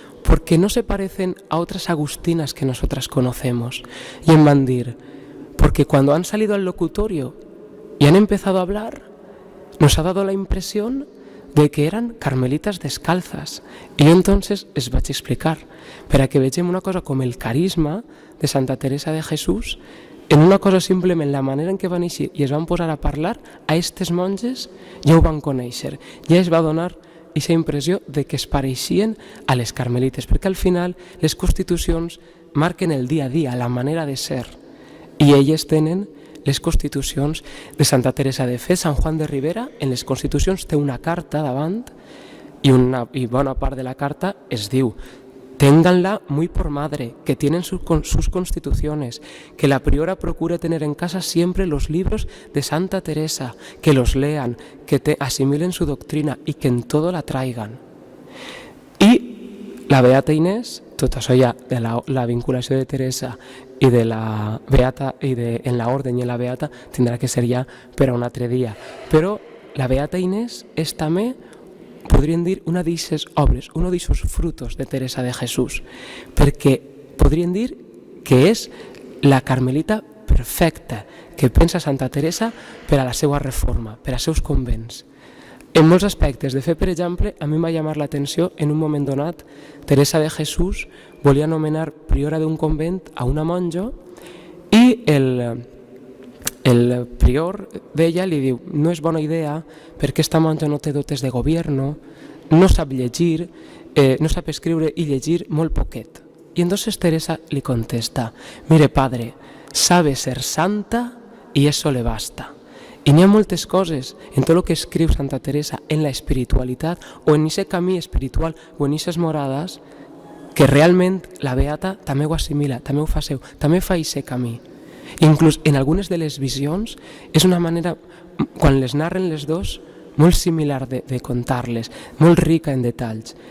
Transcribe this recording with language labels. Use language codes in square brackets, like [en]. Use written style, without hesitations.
[es] Porque no se parecen a otras agustinas que nosotras conocemos». Y [ca] en van dir: [es] «Porque cuando han salido al locutorio y han empezado a hablar, nos ha dado la impresión de que eran carmelitas descalzas». [ca] Y yo entonces les vaig explicar, per a que vegem una cosa com el carisma de Santa Teresa de Jesús, en una cosa simplement la manera en què van eixir i es van posar a parlar, a aquestes monges ja ho van conèixer, ja es va donar aquesta impressió de que es pareixien a les carmelites, perquè al final les constitucions marquen el dia a dia, la manera de ser, i elles tenen les constitucions de Santa Teresa. De fet, Sant Juan de Ribera en les constitucions té una carta davant i bona part de la carta es diu: [es] «Ténganla muy por madre, que tienen sus constituciones, que la priora procure tener en casa siempre los libros de Santa Teresa, que los lean, que asimilen su doctrina y que en todo la traigan». [ca] I la beata Inés, tot això ja de la vinculació de Teresa i de la beata i en la orden i en la beata tindrà que ser ja per a un altre dia. Però la beata Inés és també, podríem dir, una d'aquestes obres, un d'aquests frutos de Teresa de Jesús, perquè podríem dir que és la carmelita perfecta que pensa Santa Teresa per a la seva reforma, per als seus convents. En molts aspectes. De fet, per exemple, a mi em va llamar l'atenció en un moment donat, Teresa de Jesús volia nomenar priora d'un convent a una monja i el prior d'ella li diu: «No és bona idea perquè esta monja no té dotes de govern, no sap llegir, no sap escriure i llegir molt poquet». I entonces Teresa li contesta: [es] «Mire, padre, sabe ser santa y eso le basta. [ca] I n'hi ha moltes coses en tot el que escriu Santa Teresa en la espiritualitat o en aquest camí espiritual o en aquestes morades que realment la beata també ho assimila, també ho fa seu, també fa aquest camí. Inclús en algunes de les visions és una manera, quan les narren les dos, molt similar de contar-les, molt rica en detalls.